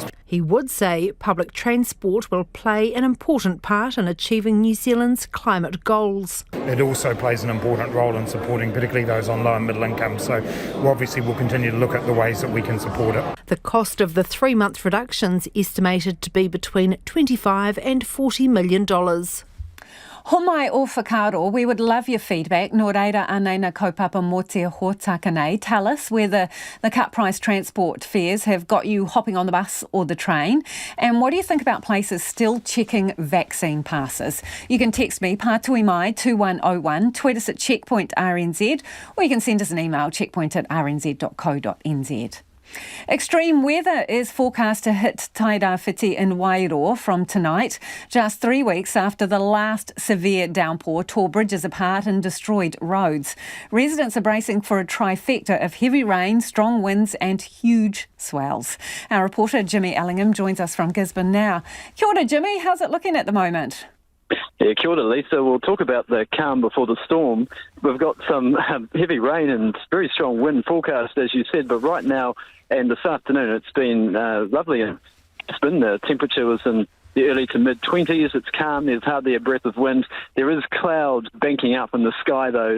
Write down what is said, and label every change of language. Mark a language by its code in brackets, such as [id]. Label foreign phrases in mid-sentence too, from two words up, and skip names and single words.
[en] He would say public transport will play an important part in achieving New Zealand's climate goals. It also plays an important role in supporting particularly those on low and middle income, so obviously we'll continue to look at the ways that we can support it. The cost of the 3-month reductions estimated to be between $25 and $40 million. [mi] Homai o whakaro, [en] we would love your feedback. [mi] Nō reira anei na kaupapa mō te hōtaka nei. [en] Tell us whether the cut price transport fares have got you hopping on the bus or the train. And what do you think about places still checking vaccine passes? You can text me, [mi] pātui mai [en] 2101, tweet us at Checkpoint RNZ, or you can send us an email, checkpoint@rnz.co.nz. Extreme weather is forecast to hit Tairawhiti in Wairoa from tonight, just 3 weeks after the last severe downpour tore bridges apart and destroyed roads. Residents are bracing for a trifecta of heavy rain, strong winds and huge swells. Our reporter Jimmy Ellingham joins us from Gisborne now. [mi] Kia ora, Jimmy. [en] How's it looking at the moment? Yeah, [mi] kia ora, Lisa. [en] We'll talk about the calm before the storm. We've got some heavy rain and very strong wind forecast, as you said, but right now and this afternoon it's been lovely. It's been the temperature was in the early to mid-20s. It's calm. There's hardly a breath of wind. There is cloud banking up in the sky, though.